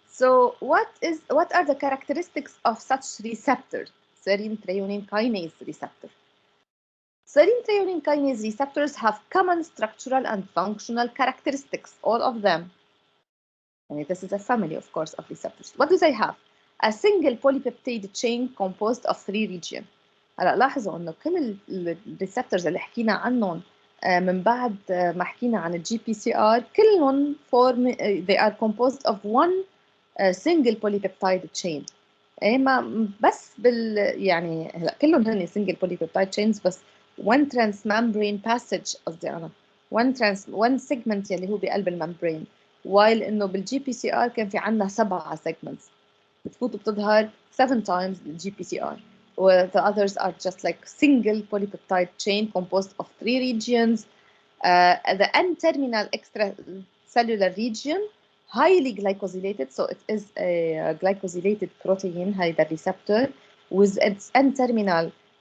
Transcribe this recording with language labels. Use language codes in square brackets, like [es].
[en] So what are the characteristics of such receptor, serine threonine kinase receptor? Serine threonine kinase receptors have common structural and functional characteristics, all of them. And this is a family, of course, of receptors. What do they have? A single polypeptide chain composed of 3 regions. [ar] هلا لاحظوا انه كل الريسبتورز اللي حكينا عنهم من بعد ما حكينا عن الجي بي سي ار كلهم they are composed of one single polypeptide chain. ما بس يعني هلا كلهم هن single polypeptide chains بس one transmembrane passage قصدي انا one segment يلي هو بقلب الممبرين. [en] while انه بالجي P C R كان في عندنا 7 segments بتفوت وبتظهر 7 times the GPCR, where the others are just like single polypeptide chain composed of 3 regions. The N-terminal extracellular region, highly glycosylated, so it is a glycosylated protein, هيدا receptor, with its N-terminal